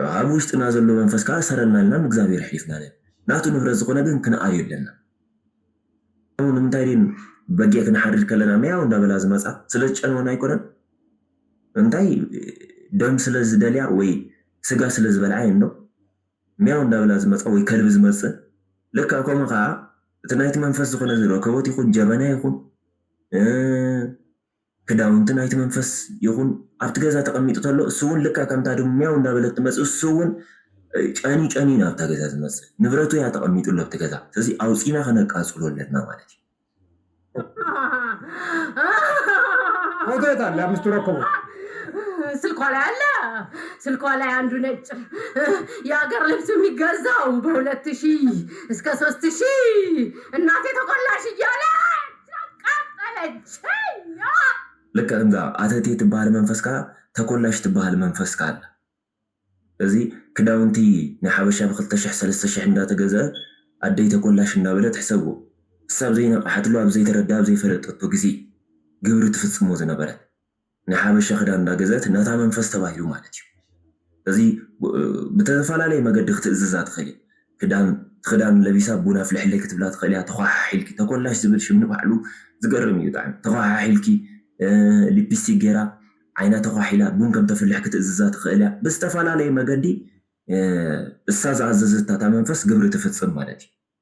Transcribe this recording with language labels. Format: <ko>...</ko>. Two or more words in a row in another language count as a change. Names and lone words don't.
<ti>ኣብ ውሽጥና ዘሎ መንፈስ ከዓ ሰረና ኢልና ንእግዚኣብሔር ሕሊፍና ናቱ ንብረት ዝኾነ ግን ክንኣርዮ ኣለና ንምንታይ ድን በጊዕ ክንሓርድ ከለና መያው እንዳበላ ዝመፃ ስለ ዝጨንወና ኣይኮነን እንታይ ደም ስለ ዝደልያ ወይ ስጋ ስለ ዝበልዓ እዮ መያው እንዳበላ ዝመፃ ወይ ከልቢ ዝመፅእ ልካ ከምኡ ከዓ እቲ ናይቲ መንፈስ ዝኾነ ዝረከቦት ይኹን ጀበና ይኹን ክዳውንቲ ናይቲ መንፈስ ይኹን ኣብቲ ገዛ ተቐሚጡ ተሎ እሱ እውን ልካ ከምታ ድማ መያው እንዳበለት ትመፅእ እሱ እውን ጨኒ ናብታ ገዛ ዝመፅእ ንብረቱ እያ ተቐሚጡሎ ኣብቲ ገዛ ስለዚ ኣውፂና ከነቃፅሎ ኣለና ማለት እዩ</ti> <am>ፎቶ የት አለ አምስቱ ረከቦት ስልኳ ላይ አለ ስልኳ ላይ አንዱ ነጭ የሀገር ልብስ የሚገዛው በ2000 እስከ 3000 እናቴ ተቆላሽ እያለ ቀጠለችኝ</am> <ti>ልክ እንዛ ኣተቴ ትበሃል መንፈስ ከዓ ተቆላሽ ትበሃል መንፈስ ከዓ ኣለ እዚ ክዳውንቲ ናይ ሓበሻ ብ2000 እንዳተገዝአ ኣደይ ተቆላሽ እንዳበለ ትሕሰብዎ እሳብ ዘይነቕሓትሉ ኣብ ዘይተረዳ ኣብ ዘይፈለጠቶ ግዜ ግብሪ ትፍፅሞ ዝነበረት ናይ ሓበሻ ክዳን እንዳገዘት ነታ መንፈስ ተባሂሉ ማለት እዩ እዚ ብተፈላለየ መገዲ ክትእዝዛ ትኽእል ክዳን ለቢሳ ቡና ፍልሕለይ ክትብላ ትኽእል እያ ተኳሓሒልኪ ተቆላሽ ዝብል ሽም ንባዕሉ ዝገርም እዩ ብጣዕሚ ተኳሓሒልኪ ሊፕስቲክ ጌራ ዓይና ተኳሒላ ቡን ከም ተፍልሕ ክትእዝዛ ትኽእል እያ ብዝተፈላለየ መገዲ እሳ ዝኣዘዘታ እታ መንፈስ ግብሪ ትፍፅም ማለት እዩ</ti>